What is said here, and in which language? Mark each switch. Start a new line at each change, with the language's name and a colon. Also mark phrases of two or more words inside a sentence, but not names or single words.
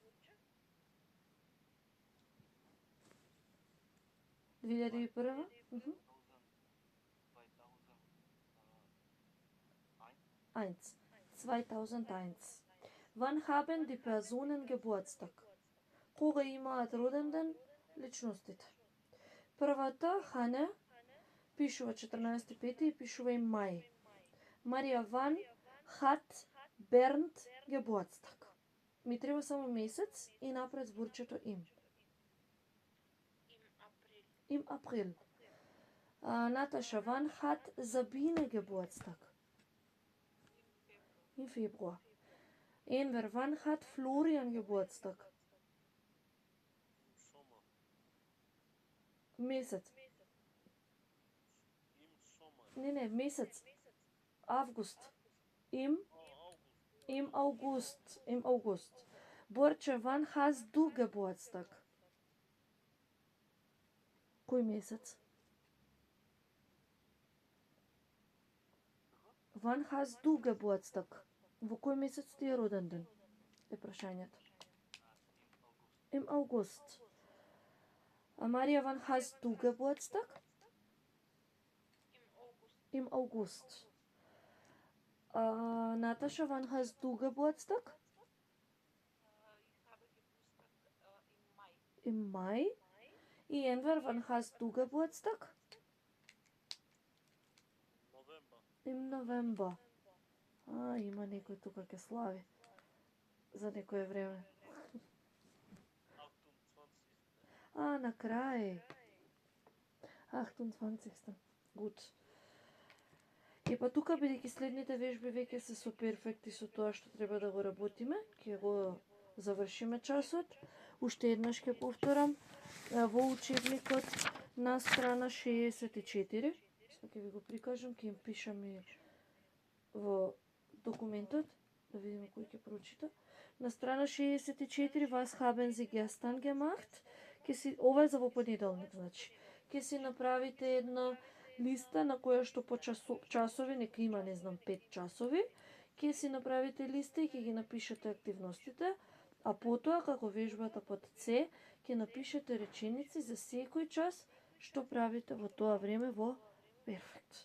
German: 2001. 2001. Wann haben die Personen Geburtstag?
Macedonian: Кога имаат роден ден личностите? Првата, Хане, пишува 14.5 и пишува им мај.
German: Марија Ван hat Bernd Geburtstag.
Macedonian: Ми треба само месец и напред зборчето им.
German: Im April. Natascha, wann hat Sabine Geburtstag? Im Februar. Enver, wann hat Florian Geburtstag?
Macedonian: Месец. Не, месец. Август.
German: Im August. Im August. Борче, wann hast du Geburtstag?
Macedonian: Кој месец?
German: Wann hast du Geburtstag?
Macedonian: Во кој месец ти е роден ден? Е прашањето.
German: Im August.
Macedonian: А Марија,
German: wann hast du Geburtstag? Im August. Natascha, wann hast du Geburtstag? Im Mai. И Enver, wann hast du Geburtstag? Im November.
Macedonian: Има некој тука ке слави. За некое време. На крај. 28. Good. И па тука, бидејќи следните вежби веќе се со перфект и со тоа што треба да го работиме, ќе го завршиме часот. Уште еднаш ќе повторам. Во учебникот на страна 64, сега ќе ви го прикажам, ќе им пишам и во документот, да видиме кој ќе прочита. На страна 64,
German: was haben Sie gestern gemacht?
Macedonian: Ова е за во понеделник, значи. Ќе си направите една листа на која што по часови, нека има, не знам, 5 часови, ќе си направите листа и ќе ги напишете активностите, а потоа, како вежбата под С, ќе напишете реченици за секој час што правите во тоа време во перфект.